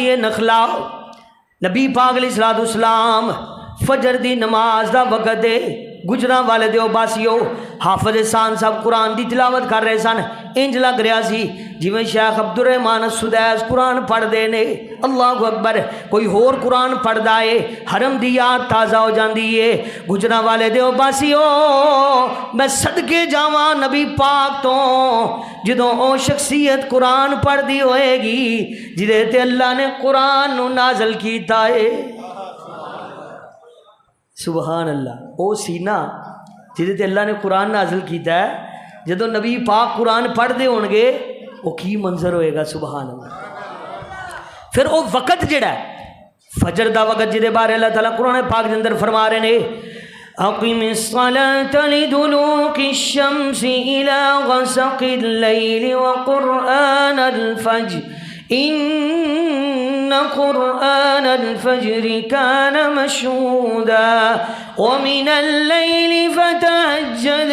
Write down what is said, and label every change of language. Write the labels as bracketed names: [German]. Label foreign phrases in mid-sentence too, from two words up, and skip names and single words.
[Punjabi] نخلا، نبی پاک [Arabic] علیہ السلام [Punjabi] فجر دی نماز دا وقت ہے، گجراں والے دیو باسیو حافظ احسان صاحب قرآن دی تلاوت کر رہے سن، انج لگ رہا سی جویں شیخ عبدالرحمان السدیس قرآن پڑھ دے نے، [Arabic] اللہ اکبر، [Punjabi] کوئی ہور قرآن پڑھ دا ہے، حرم دی یاد تازہ ہو جاندی ہے۔ گجراں والے دیو باسیو میں صدقے جاواں نبی پاک تو جدوں او شخصیت قرآن پڑھ دی ہوئے گی جدے تے اللہ نے قرآن نو نازل کیتا ہے، [Arabic] سبحان اللہ، [Punjabi] او سینہ جدے تے اللہ نے قرآن نازل کیتا ہے، جدو نبی پاک قرآن پڑھ دے ہون گے وہ کی منظر ہوئے گا، [Arabic] سبحان اللہ۔ [Punjabi] پھر وہ وقت جڑا ہے فجر دا وقت جدے بارے اللہ تعالیٰ قرآن پاک دے اندر فرما رہے نے، [Arabic] اقم الصلاة لدلوک الشمس الى غسق اللیل وقرآن الفجر ان قرآن الفجر كان مشهودا ومن الليل فتهجد